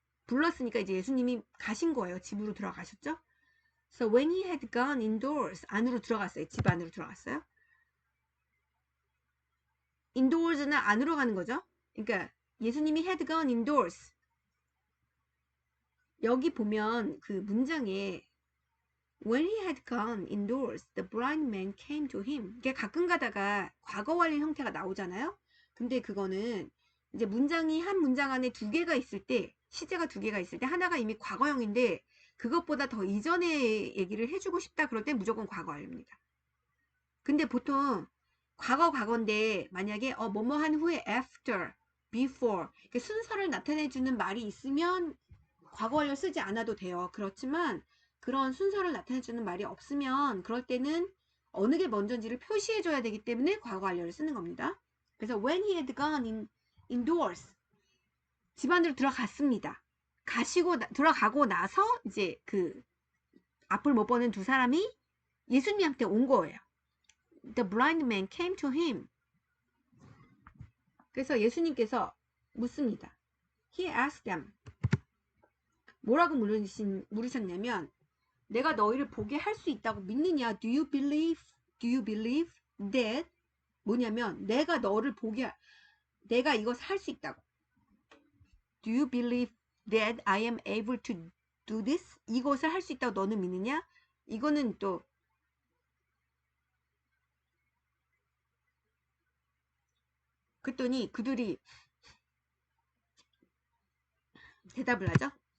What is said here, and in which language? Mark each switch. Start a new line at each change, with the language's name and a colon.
Korean: 불렀으니까 이제 예수님이 가신 거예요. 집으로 들어가셨죠?
English: So when he had gone indoors,
Korean: 안으로 들어갔어요. 집 안으로 들어갔어요. indoors는 안으로 가는 거죠. 그러니까 예수님이
English: had gone indoors.
Korean: 여기 보면 그 문장에
English: when he had gone indoors, the blind man came to him.
Korean: 이게 가끔 가다가 과거 완료 형태가 나오잖아요. 근데 그거는 이제 문장이 한 문장 안에 두 개가 있을 때, 시제가 두 개가 있을 때 하나가 이미 과거형인데 그것보다 더 이전에 얘기를 해주고 싶다 그럴 땐 무조건 과거 완료입니다. 근데 보통 과거인데 만약에 뭐뭐 한 후에 after, before 순서를 나타내주는 말이 있으면 과거 완료 쓰지 않아도 돼요. 그렇지만 그런 순서를 나타내주는 말이 없으면 그럴 때는 어느 게 먼저인지를 표시해줘야 되기 때문에 과거 완료를 쓰는 겁니다. 그래서
English: when he had gone indoors,
Korean: 집 안으로 들어갔습니다. 들어가고 나서 이제 그 앞을 못 보는 두 사람이 예수님한테 온 거예요.
English: The blind man came to him.
Korean: 그래서 예수님께서 묻습니다.
English: He asked them.
Korean: 뭐라고 물으셨냐면 내가 너희를 보게 할 수 있다고 믿느냐?
English: Do you believe that?
Korean: 뭐냐면 내가 너를 내가 이것을 할 수 있다고.
English: Do you believe that I am able to do this?
Korean: 이것을 할 수 있다고 너는 믿느냐? 이거는 또 그랬더니 그들이 대답을 하죠.